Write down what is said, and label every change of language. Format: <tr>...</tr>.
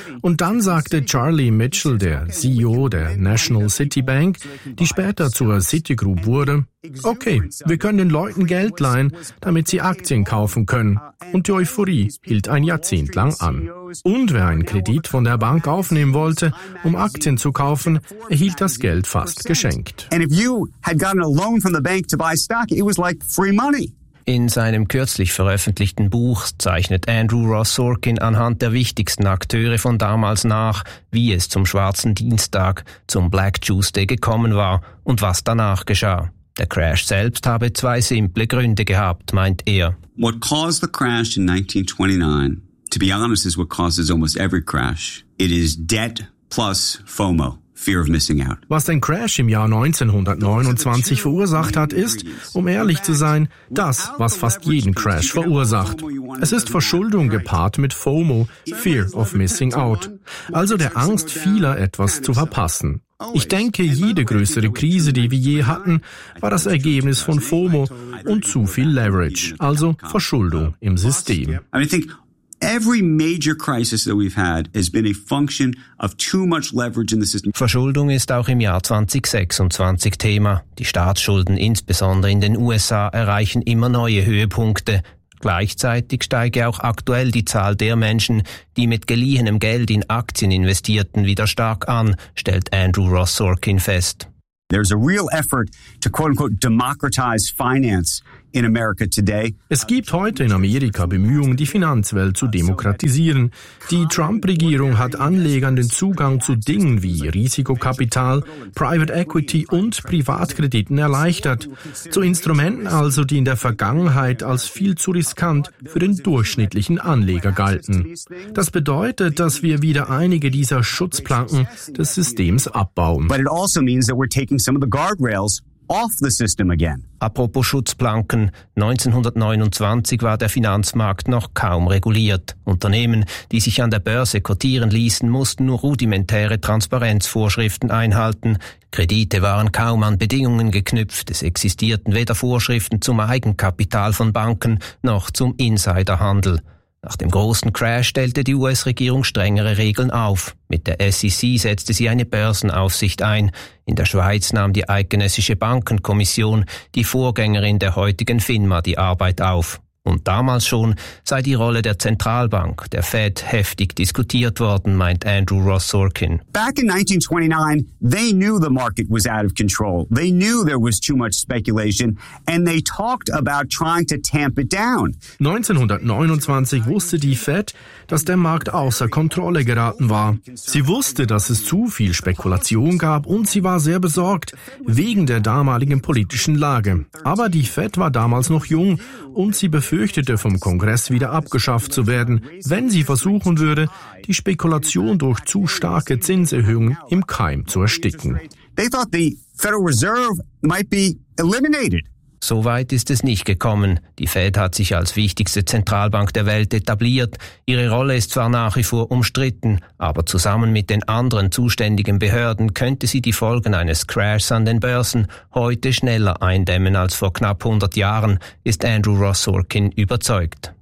<de>Und dann sagte Charlie Mitchell, der CEO der National City Bank, die später zur Citigroup wurde, okay, wir können den Leuten Geld leihen, damit sie Aktien kaufen können. Und die Euphorie hielt ein Jahrzehnt lang an. Und wer einen Kredit von der Bank aufnehmen wollte, um Aktien zu kaufen, erhielt das Geld fast geschenkt.</de> <en>And if you had gotten a loan from the bank to buy stock, it was like free money.</en> <de>In seinem kürzlich veröffentlichten Buch zeichnet Andrew Ross Sorkin anhand der wichtigsten Akteure von damals nach, wie es zum Schwarzen Dienstag, zum Black Tuesday gekommen war und was danach geschah. Der Crash selbst habe zwei simple Gründe gehabt, meint er.</de> <en>What caused the crash in 1929, to be honest, is what causes almost every crash. It is debt plus FOMO. Fear of missing out.</en> <de>Was den Crash im Jahr 1929 verursacht hat, ist, um ehrlich zu sein, das, was fast jeden Crash verursacht. Es ist Verschuldung gepaart mit FOMO, Fear of Missing Out, also der Angst vieler, etwas zu verpassen. Ich denke, jede größere Krise, die wir je hatten, war das Ergebnis von FOMO und zu viel Leverage, also Verschuldung im System.</de> <en>Every major crisis that we've had has been a function of too much leverage in the system.</en> <de>Verschuldung ist auch im Jahr 2026 Thema. Die Staatsschulden, insbesondere in den USA, erreichen immer neue Höhepunkte. Gleichzeitig steige auch aktuell die Zahl der Menschen, die mit geliehenem Geld in Aktien investierten, wieder stark an, stellt Andrew Ross Sorkin fest.</de> <en>There's a real effort to quote unquote democratize finance.</en> <de>Es gibt heute in Amerika Bemühungen, die Finanzwelt zu demokratisieren. Die Trump-Regierung hat Anlegern den Zugang zu Dingen wie Risikokapital, Private Equity und Privatkrediten erleichtert. Zu Instrumenten also, die in der Vergangenheit als viel zu riskant für den durchschnittlichen Anleger galten. Das bedeutet, dass wir wieder einige dieser Schutzplanken des Systems abbauen.</de> <en>But it also means that we're taking some of the guardrails off the system again.</en> <de>Apropos Schutzplanken, 1929 war der Finanzmarkt noch kaum reguliert. Unternehmen, die sich an der Börse kotieren ließen, mussten nur rudimentäre Transparenzvorschriften einhalten. Kredite waren kaum an Bedingungen geknüpft. Es existierten weder Vorschriften zum Eigenkapital von Banken noch zum Insiderhandel. Nach dem großen Crash stellte die US-Regierung strengere Regeln auf. Mit der SEC setzte sie eine Börsenaufsicht ein. In der Schweiz nahm die Eidgenössische Bankenkommission, die Vorgängerin der heutigen FINMA, die Arbeit auf. Und damals schon sei die Rolle der Zentralbank, der Fed, heftig diskutiert worden, meint Andrew Ross Sorkin.</de> <en>Back in 1929, they knew the market was out of control. They knew there was too much speculation, and they talked about trying to tamp it down.</en> <de>1929 wusste die Fed, dass der Markt außer Kontrolle geraten war. Sie wusste, dass es zu viel Spekulation gab, und sie war sehr besorgt wegen der damaligen politischen Lage. Aber die Fed war damals noch jung, und sie befürchtete, vom Kongress wieder abgeschafft zu werden, wenn sie versuchen würde, die Spekulation durch zu starke Zinserhöhungen im Keim zu ersticken.</de> <en>They thought the Federal Reserve might be eliminated.</en> <de>So weit ist es nicht gekommen. Die Fed hat sich als wichtigste Zentralbank der Welt etabliert. Ihre Rolle ist zwar nach wie vor umstritten, aber zusammen mit den anderen zuständigen Behörden könnte sie die Folgen eines Crashs an den Börsen heute schneller eindämmen als vor knapp 100 Jahren, ist Andrew Ross Sorkin überzeugt.</de>